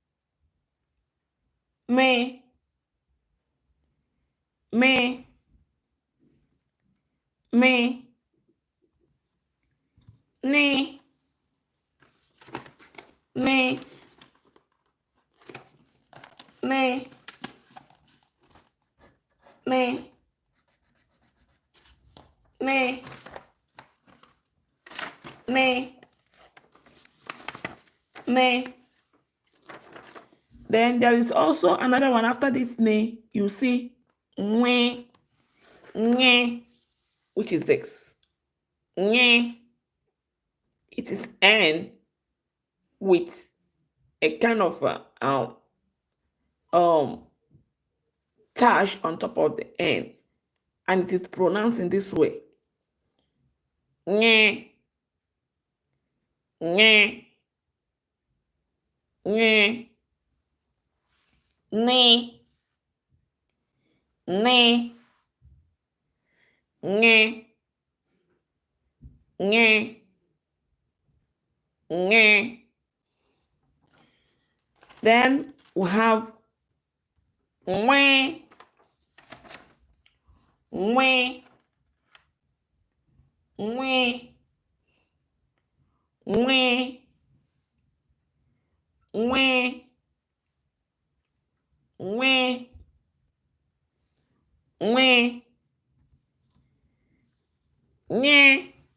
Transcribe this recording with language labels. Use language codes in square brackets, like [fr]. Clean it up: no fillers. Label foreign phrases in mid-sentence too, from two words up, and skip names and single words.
[en] me, me, me, ne, ne, ne, ne, ne, ne, ne. Then there is also another one after this ne. You see nye, nye, which is this. Nye. It is n with a kind of dash on top of the n, and it is pronounced in this way. Nye, nye, nye, ne, ne, nye, nye, nye. Then we have we, we, we, we, we, we, we, nye,